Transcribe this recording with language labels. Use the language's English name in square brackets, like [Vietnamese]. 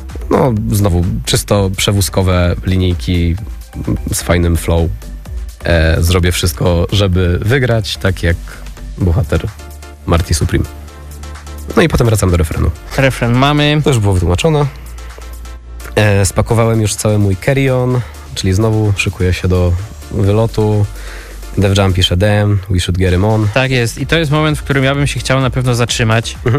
[Polish] No, znowu, czysto przewózkowe linijki z fajnym flow. Zrobię wszystko, żeby wygrać, tak jak bohater Marty Supreme. No i potem wracam do refrenu. Refren mamy. To już było wytłumaczone. Spakowałem już cały mój carry-on, czyli znowu szykuję się do wylotu. [English] Def Jam [Polish] pisze [English] DM, we should get him on. [Polish] Tak jest. I to jest moment, w którym ja bym się chciał na pewno zatrzymać.